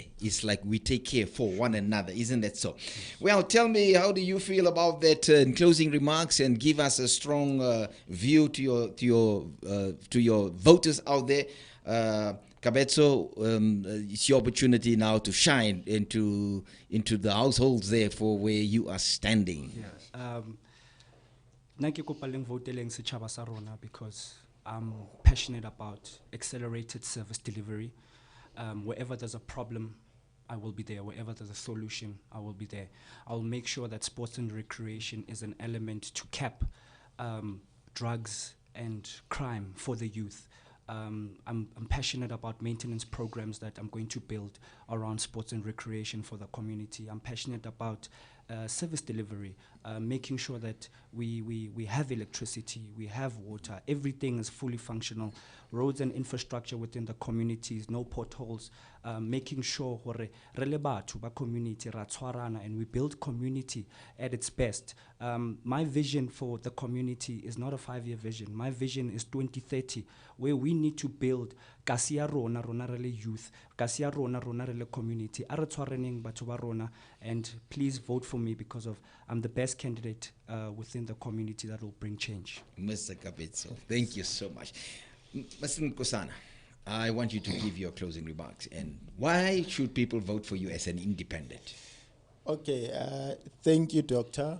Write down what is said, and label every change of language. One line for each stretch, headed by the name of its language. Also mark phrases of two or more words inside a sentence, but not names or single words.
English: It's like we take care for one another, isn't that so? Well, tell me, how do you feel about that in closing remarks, and give us a strong view to your voters out there. Kaebetsoe, it's your opportunity now to shine into the households there for where you are standing. Yes.
Southern Sotho: Nna ke kopa leng voteleng setjhaba sa rona,
English: because I'm passionate about accelerated service delivery. Wherever there's a problem, I will be there. Wherever there's a solution, I will be there. I'll make sure that sports and recreation is an element to cap drugs and crime for the youth. I'm passionate about maintenance programs that I'm going to build around sports and recreation for the community. I'm passionate about service delivery, making sure that we have electricity, we have water, everything is fully functional, roads and infrastructure within the communities, no potholes, making sure
Southern Sotho: hore re le batho ba community ra tshwarana
English: and we build community at its best. My vision for the community is not a 5-year vision. My vision is 2030, where we need to build
Southern Sotho: kasi ya rona re le youth, kasi ya rona re le community, a re tshwareneng batho ba rona.
English: And please vote for me, because I'm the best candidate within the community that will bring change. Mr. Kaebetsoe, thank you so much. Mr. Nkosana, I want you to give your closing remarks, and why should people vote for you as an independent? Okay, thank you, Doctor.